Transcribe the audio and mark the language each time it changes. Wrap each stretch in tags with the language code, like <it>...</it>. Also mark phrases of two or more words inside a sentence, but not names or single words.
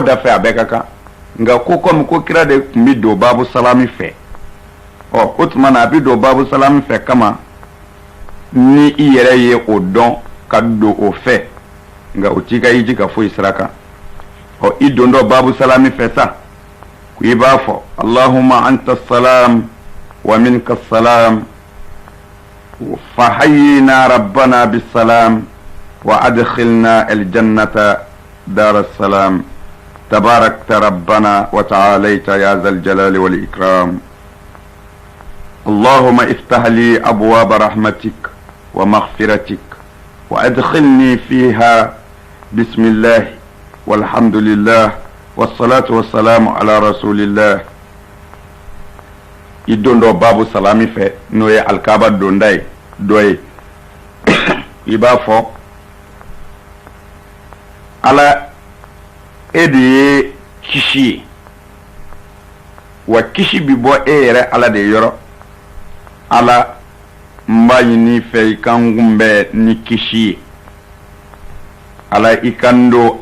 <bm>da fɛ a bɛɛ ka kan nka ko komi ko kira de tun bɛ don</bm> <ar>باب السلام</ar> <bm>fɛ ɔ o tuma na a bɛ don</bm> <ar>باب السلام</ar> <bm>fɛ kama ni i yɛrɛ ye o dɔn ka don o fɛ nka o t'i ka hiji ka foyi sira kan ɔ i don dɔ</bm> <ar>باب السلام</ar> <bm>fɛ sa ko i b'a fɔ</bm> <ar>اللهم أنت السلام ومنك السلام فحينا ربنا بالسلام وأدخلنا الجنة دار السلام تباركت ربنا وتعاليت يا ذا الجلال والإكرام اللهم افتح لي أبواب رحمتك ومغفرتك وأدخلني فيها بسم الله والحمد لله والصلاة والسلام على رسول الله</ar> <bm>i don dɔ babu salami fɛ n'o ye alikaba donda ye dɔ ye i b'a fɔ ala e de ye kisi ye wa kisi bi bɔ e yɛrɛ ala de yɔrɔ ala n b'a ɲini fɛ i kan kunbɛn ni kisi ye ala i kan don</bm>